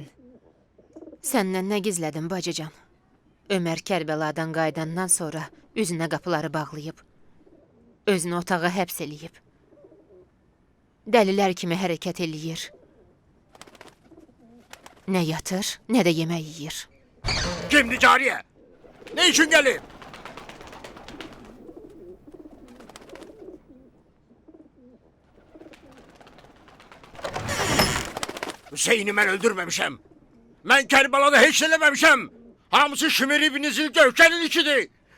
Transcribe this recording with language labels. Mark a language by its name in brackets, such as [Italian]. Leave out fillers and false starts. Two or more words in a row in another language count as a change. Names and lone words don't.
[Azerbaijani] Səndən nə gizlədim bacıcan? Ömər Kərbəladan qayıdandan sonra üzünə qapıları bağlayıb. Özünü otağa həbs eləyib. Dəlilər kimi hərəkət eləyir. Nə yatır, nə də yemək yeyir. [Turkish] Kimdi cariye? Ne için gelip? Hüseyin'i ben öldürmemişim. [Azerbaijani] Ben Kerbela'da hiç eləməmişəm. Hamısı Şimir İbn Zilgövkənin içidir.